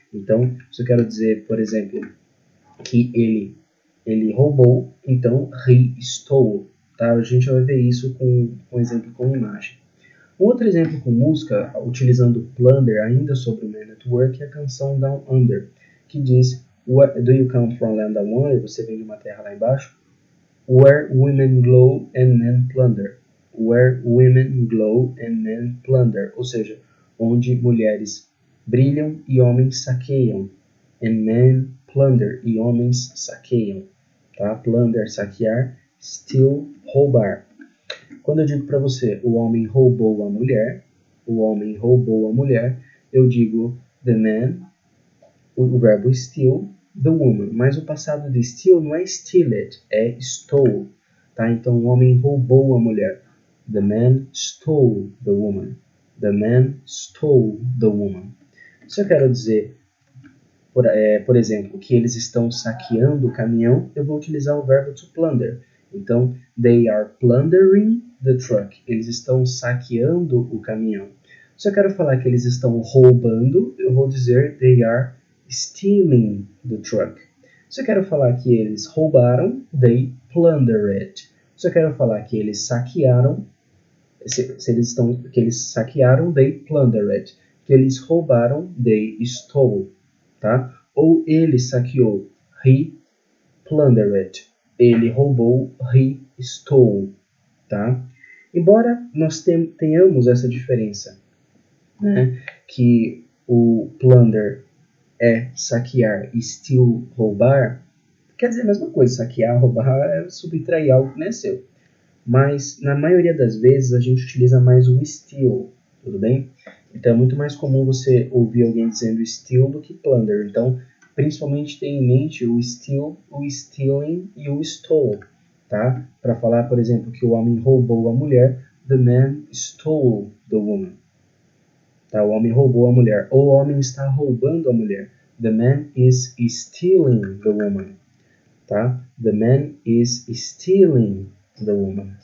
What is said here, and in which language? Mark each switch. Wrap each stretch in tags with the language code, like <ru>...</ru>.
<pt>Então, se eu quero dizer, por exemplo, que ele roubou, então</pt> <en>he stole,</en> <pt>tá? A gente vai ver isso com um exemplo com imagem. Um outro exemplo com música, utilizando plunder ainda sobre o Man at Work, é a canção Down Under, que diz</pt> <en>Do you come from land down under?</en> <pt>Você vem de uma terra lá embaixo.</pt> <en>Where women glow and men plunder. Where women glow and men plunder.</en> <pt>Ou seja, onde mulheres brilham e homens saqueiam.</pt> <en>And men plunder.</en> <pt>E homens saqueiam. Tá? Plunder, saquear. Steal, roubar. Quando eu digo para você, o homem roubou a mulher. O homem roubou a mulher. Eu digo</pt> <en>the man.</en> <pt>O verbo steal,</pt> <en>the woman.</en> <pt>Mas o passado de steal não é stealed, é stole. Tá? Então o homem roubou a mulher.</pt> <en>The man stole the woman. The man stole the woman.</en> <pt>Se eu quero dizer, por exemplo, que eles estão saqueando o caminhão, eu vou utilizar o verbo to plunder.</pt> <en>Então, they are plundering the truck.</en> <pt>Eles estão saqueando o caminhão. Se eu quero falar que eles estão roubando, eu vou dizer</pt> <en>they are stealing the truck.</en> <pt>Se eu quero falar que eles roubaram,</pt> <en>they plundered.</en> <pt>Se eu quero falar que eles saquearam, que eles saquearam,</pt> <en>they plundered.</en> <pt>Que eles roubaram,</pt> <en>they stole,</en> <pt>tá? Ou ele saqueou,</pt> <en>he plundered.</en> <pt>Ele roubou,</pt> <en>he stole,</en> <pt>tá? Embora nós tenhamos essa diferença, né, que o plunder é saquear e steal, roubar, quer dizer a mesma coisa. Saquear, roubar é subtrair algo que não é seu. Mas, na maioria das vezes, a gente utiliza mais o steal, tudo bem? Então, é muito mais comum você ouvir alguém dizendo steal do que plunder. Então, principalmente tenha em mente o steal, o stealing e o stole, tá? Para falar, por exemplo, que o homem roubou a mulher,</pt> <en>the man stole the woman.</en> <pt>Tá? O homem roubou a mulher. Ou o homem está roubando a mulher.</pt> <en>The man is stealing the woman. Tá? The man is stealing the woman.</en>